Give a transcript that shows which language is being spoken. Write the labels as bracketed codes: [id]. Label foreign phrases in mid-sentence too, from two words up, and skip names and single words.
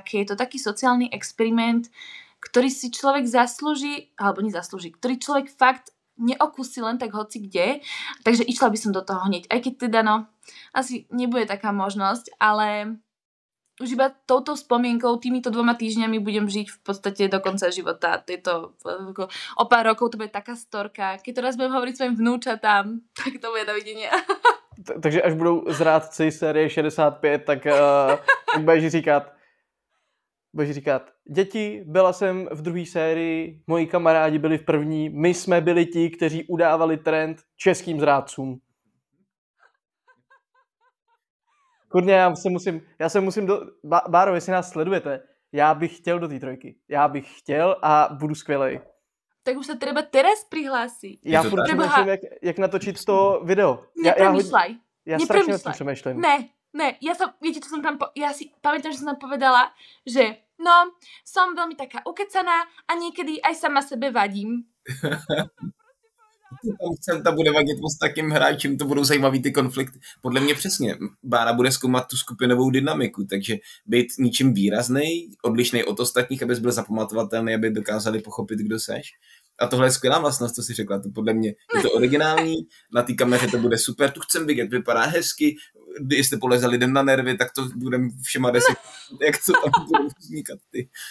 [sk] Je to taký sociálny experiment, ktorý si človek zaslúži, alebo nezaslúži, ktorý človek fakt neokusí len tak hoci kde, takže išla by som do toho hneď, aj keď teda asi nebude taká možnosť, ale už iba touto spomienkou, týmito 2 týždňami budem žiť v podstate do konca života. O pár rokov to bude taká storka, keď to raz budem hovoriť svojim vnúčatám, tak to bude dovidenia. [cs] Takže až budou Zrádci série 65, tak budeš říkat, děti, byla jsem v 2. sérii, moji kamarádi byli v 1. My jsme byli ti, kteří udávali trend českým zrádcům. Kurně, já se musím Báro, jestli nás sledujete, já bych chtěl do té 3. Já bych chtěl a budu skvělej. [sk] Tak už sa treba teraz prihlásiť. [cs] Já furt přemýšlím, jak natočit to video. [sk] Nepremýšľaj. [cs] Já strašně o tom přemýšlím. Ne, [sk] viete, čo som tam, ja si pamätám, že som tam povedala, že som veľmi taká ukecaná a niekedy aj sama sebe vadím. [cs] Tam bude vadit s takým hráčem, to budou zajímavý ty konflikty. Podle mě přesně, Bára bude zkoumat tu skupinovou dynamiku, takže být ničím výraznej, odlišnej od ostatních, abys byl zapamatovatelný, aby dokázali pochopit, kdo seš. A tohle je skvělá vlastnost, co jsi řekla, to podle mě je to originální, na té kameře to bude super, tu chcem vidět, vypadá hezky, jestli poleze lidem na nervy, tak to budeme všema 10, jak to tam budou vznikat ty.